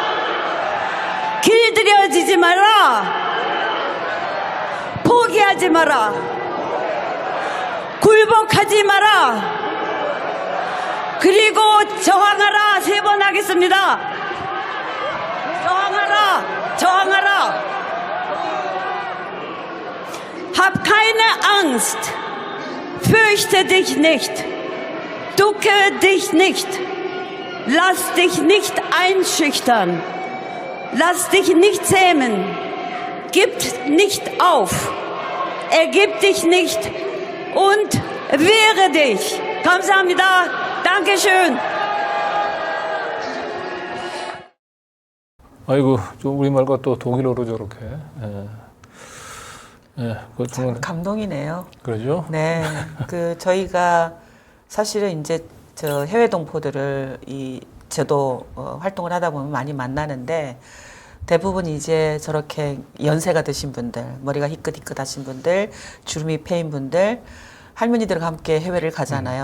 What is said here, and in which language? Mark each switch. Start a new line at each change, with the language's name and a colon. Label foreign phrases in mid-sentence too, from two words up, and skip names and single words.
Korean: 길들여지지 마라. 포기하지 마라. 굴복하지 마라. 그리고 저항하라. 3번 하겠습니다. 저항하라. 저항하라.
German: Hab keine Angst. Fürchte dich nicht. Ducke dich nicht. Lass dich nicht einschüchtern. Lass dich nicht zähmen. Gib nicht auf. Ergib dich nicht und wehre dich.
Korean: 감사합니다.
German: Dankeschön.
Korean: 아이고, 좀 우리말과 또 독일어로 저렇게. 그거 참 정말 감동이네요. 그러죠? 네, 저희가 사실은 이제 저 해외 동포들을 저도 활동을 하다 보면 많이 만나는데 대부분 이제 저렇게 연세가 드신 분들, 머리가 희끗희끗하신 분들, 주름이 패인 분들, 할머니들과 함께 해외를 가잖아요.